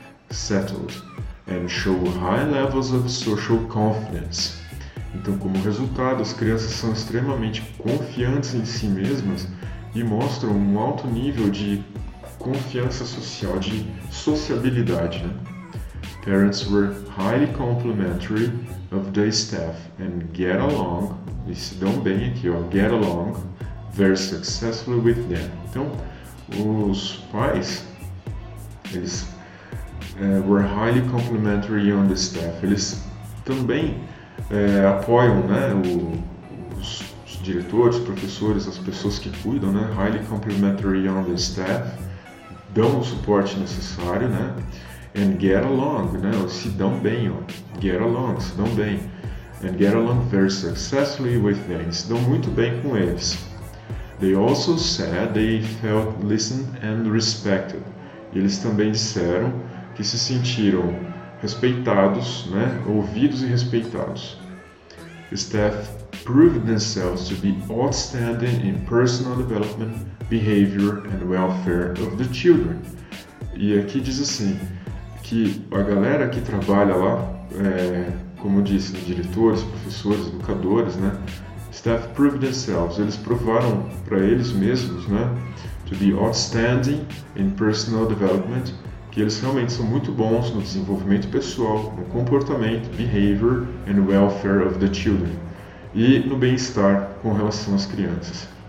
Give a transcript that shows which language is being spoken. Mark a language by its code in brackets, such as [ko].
[en] Settled, and show high levels of social confidence. [pt] Então, como resultado, as crianças são extremamente confiantes em si mesmas e mostram um alto nível de confiança social, de sociabilidade, né? [en] Parents were highly complimentary of the staff and get along, [pt] eles se dão bem aqui, ó, [en] get along very successfully with them. [pt] Então, os pais, eles [en] were highly complimentary on the staff, [pt] eles também apoiam, né, os diretores, professores, as pessoas que cuidam, né, [en] highly complimentary on the staff, [pt] dão o suporte necessário, né, [en] and get along, [pt] né, se dão bem, ó, [en] get along, [pt] se dão bem, [en] and get along very successfully with them, [pt] se dão muito bem com eles. [en] They also said they felt listened and respected. [pt] E eles também disseram que se sentiram respeitados, né, ouvidos e respeitados. [en] The staff proved themselves to be outstanding in personal development, behavior and welfare of the children. [pt] E aqui diz assim, que a galera que trabalha lá, como eu disse, né, diretores, professores, educadores, né, [en] staff proved themselves, [pt] eles provaram para eles mesmos, né, [en] to be outstanding in personal development, [pt] que eles realmente são muito bons no desenvolvimento pessoal, no comportamento, [en] behavior and welfare of the children, [pt] e no bem-estar com relação às crianças.